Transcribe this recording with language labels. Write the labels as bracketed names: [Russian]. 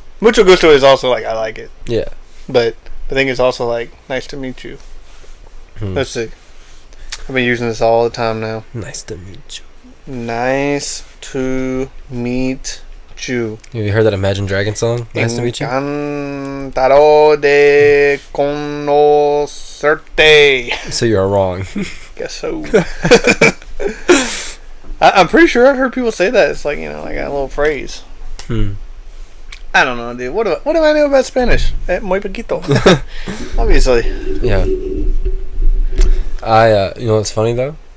[Spanish] Mucho gusto [English] is also like, I like it. Yeah. But I think it's also like, nice to meet you. Let's see. I've been using this all the time now. Nice to meet you. Nice to meet you. Have you heard that Imagine Dragons song? Nice to meet you. [Spanish] Encantado de conocerte. [English] So you're wrong. Guess so. I'm pretty sure I've heard people say that. It's like, like a little phrase. I don't know, dude. What do I know about Spanish? [Spanish] Muy poquito. Obviously. [English] Yeah. You know what's funny though?